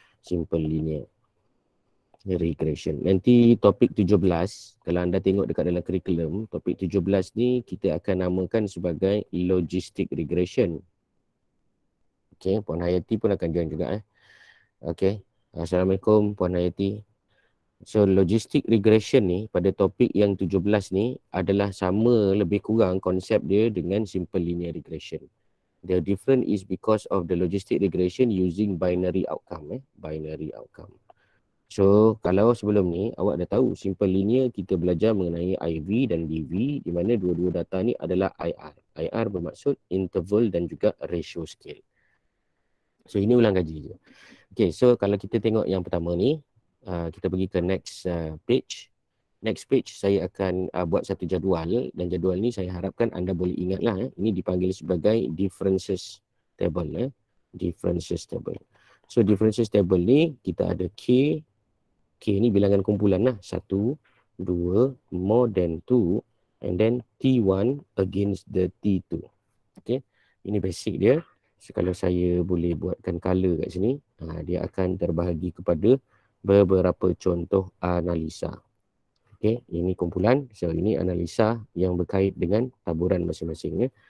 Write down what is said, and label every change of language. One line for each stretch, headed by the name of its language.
Malay: Simple linear regression. Nanti topik 17, kalau anda tengok dekat dalam kurikulum, topik 17 ni kita akan namakan sebagai logistic regression. Okey, Puan Hayati pun akan join juga. Okey, Assalamualaikum Puan Hayati. So logistic regression ni pada topik yang 17 ni adalah sama lebih kurang konsep dia dengan simple linear regression.
English: The difference is because of the logistic regression using binary outcome.
Malay: Binary outcome. So kalau sebelum ni awak dah tahu simple linear kita belajar mengenai IV dan DV, di mana dua-dua data ni adalah IR. IR bermaksud interval dan juga ratio scale. So ini ulang kaji je. Okay, so kalau kita tengok yang pertama ni, kita pergi ke next page. Next page saya akan buat satu jadual, dan jadual ni saya harapkan anda boleh ingatlah. Ini dipanggil sebagai differences table. Differences table. So differences table ni kita ada K. K ni bilangan kumpulan lah.
English: 1, 2, more than 2, and then T1 against the T2.
Malay: Okay, ini basic dia. So, kalau saya boleh buatkan color kat sini, dia akan terbahagi kepada beberapa contoh analisa. Okay, ini kumpulan. So ini analisa yang berkait dengan taburan masing-masing.